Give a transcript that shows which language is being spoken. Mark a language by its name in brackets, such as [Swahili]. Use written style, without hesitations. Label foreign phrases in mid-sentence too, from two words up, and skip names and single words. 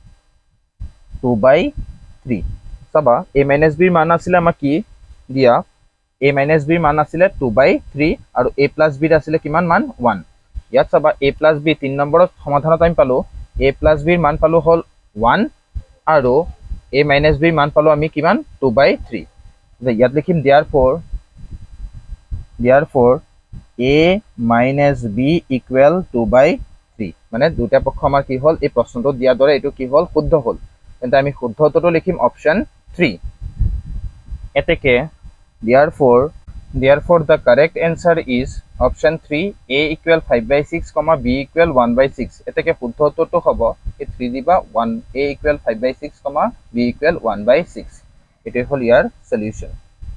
[Assamese] 2/3 চাবা a - b ৰ মান আছিল আমাক কি দিয়া a - b ৰ মান আছিল 2/3 আৰু [English] a plus b [Assamese] ৰ আছিল কিমান মান 1 ইয়াত চাবা [English] a plus b [Assamese] 3 নম্বৰৰ সমাধানত আমি পালো [English] a plus b [Assamese] ৰ মান পালো হল 1 আৰু a - b ৰ মান পালো আমি কিমান 2/3 ইয়াত লিখিম therefore [English] a minus b equal 2/3 [Assamese] মানে দুটা পক্ষ আমাৰ কি হল এই প্ৰশ্নটো দিয়া দৰে এটো কি হল শুদ্ধ হল তেন্তে আমি শুদ্ধ উত্তৰটো লিখিম অপচন 3 এতেকে [English] therefore the correct answer is option 3 a equal 5/6, b equal 1/6 [Assamese] এতেকে শুদ্ধ উত্তৰটো হ'ব এই 3 দিবা 1 [English] a equal 5/6, b equal 1/6 [Assamese] এটো হল ইয়াৰ সলিউশন